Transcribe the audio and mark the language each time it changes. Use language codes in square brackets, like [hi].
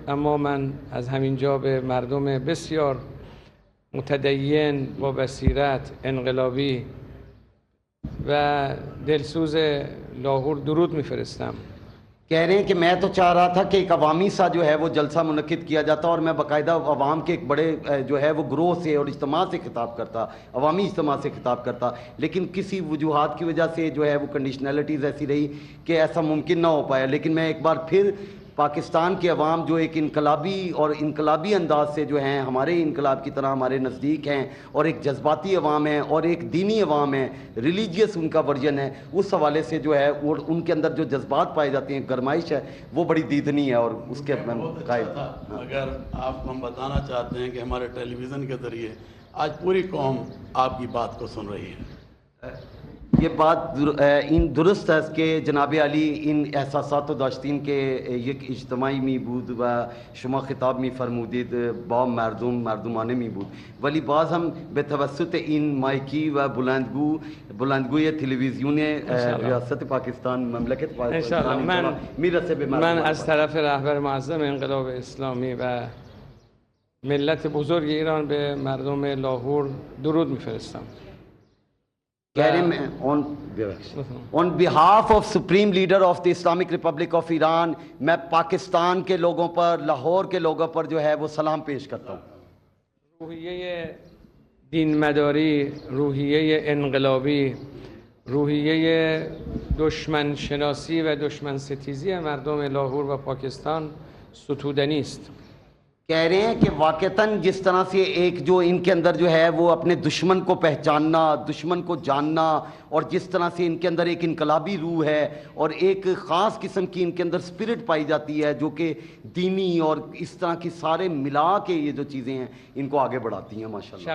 [fa] اما من از همینجا به مردم بسیار متدین با بصیرت، انقلابی و دلسوز لاهور درود میفرستم [ur] کہہ رہے ہیں کہ میں تو چاہ رہا تھا کہ ایک عوامی سا جو ہے وہ جلسہ منعقد کیا جاتا اور میں باقاعدہ عوام کے ایک بڑے جو ہے وہ گروہ سے اور اجتماع سے خطاب کرتا، عوامی اجتماع سے خطاب کرتا، لیکن کسی وجوہات کی وجہ سے جو ہے وہ کنڈیشنلٹیز ایسی رہی کہ ایسا ممکن نہ ہو پایا۔ لیکن میں ایک بار پھر پاکستان کے عوام جو ایک انقلابی انداز سے جو ہیں ہمارے انقلاب کی طرح ہمارے نزدیک ہیں، اور ایک جذباتی عوام ہے اور ایک دینی عوام ہے، ریلیجیس ان کا ورژن ہے، اس حوالے سے جو ہے وہ ان کے اندر جو جذبات پائے جاتے ہیں، گرمائش ہے، وہ بڑی دیدنی ہے، اور اس کے میں بہت قائل اچھا تھا۔ اگر آپ کو ہم بتانا چاہتے ہیں کہ ہمارے ٹیلی ویژن کے ذریعے آج پوری قوم آپ کی بات کو سن رہی ہے۔ [fa] یہ بات درست ہے کہ جناب علی ان احساسات و داشتین کے یک اجتماعی می بود و شما خطاب می فرمودید با مردمان می بود، ولی باز هم به توسط این مایکی و بلندگوی تلویزیون ریاست پاکستان مملکت پاکستان میرسه به من از طرف رهبر معظم انقلاب اسلامی و ملت بزرگ ایران به مردم لاهور درود میفرستم. [ur] کہہ رہے ہیں [en] on behalf of Supreme Leader of the Islamic Republic of Iran [ur] میں پاکستان کے لوگوں پر، لاہور کے لوگوں پر جو ہے وہ سلام پیش کرتا ہوں۔ [fa] روحیه دین مداری، روحیه انقلابی، روحیه دشمن شناسی و دشمن ستیزی مردم لاهور و پاکستان ستودنی است. [ur] کہہ رہے ہیں کہ واقعتاً جس طرح سے ایک جو ان کے اندر جو ہے وہ اپنے دشمن کو پہچاننا، دشمن کو جاننا، اور جس طرح سے ان کے اندر ایک انقلابی روح ہے اور ایک خاص قسم کی ان کے اندر سپرٹ پائی جاتی ہے جو کہ دینی اور اس طرح کی سارے ملا کے یہ جو چیزیں ہیں ان کو آگے بڑھاتی ہیں ماشاءاللہ۔